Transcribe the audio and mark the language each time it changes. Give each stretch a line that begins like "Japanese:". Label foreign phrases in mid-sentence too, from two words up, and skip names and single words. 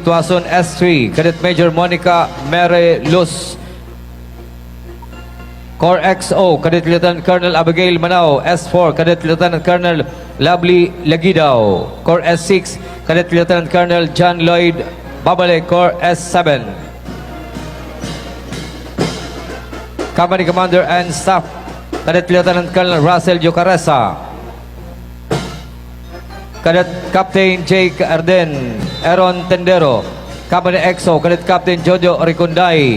English: Tuason S3, Cadet Major Monica Mere Luz. Corps XO, Cadet Lieutenant Colonel Abigail Manao. S4, Cadet Lieutenant Colonel Lovely Lagidao. Corps S6, Cadet Lieutenant Colonel John Lloyd Babale. Corps S7, Company Commander and Staff, Cadet Lieutenant Colonel Russell Jocaresa. Cadet Captain Jake Arden, Aaron Tendero. Company XO, Cadet Captain Jojo Ricunday.